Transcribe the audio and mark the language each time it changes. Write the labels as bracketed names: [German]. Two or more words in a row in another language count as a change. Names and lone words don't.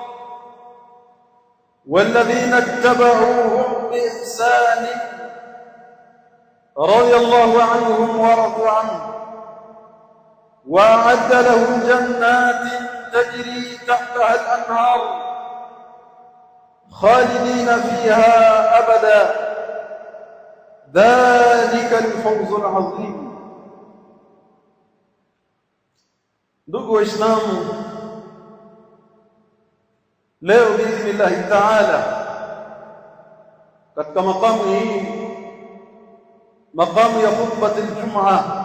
[Arabic] والذين اتبعوهم بإحسان رضي الله عنهم ورضوا عنه وأعد لهم جنات تجري تحتها الأنهار خالدين فيها أبدا ذلك الفوز العظيم. [Swahili] Ndugu Waislamu, leo [Arabic] بإذن الله تعالى [Swahili] katika makamu hii, makamu ya [Arabic] خطبة الجمعة,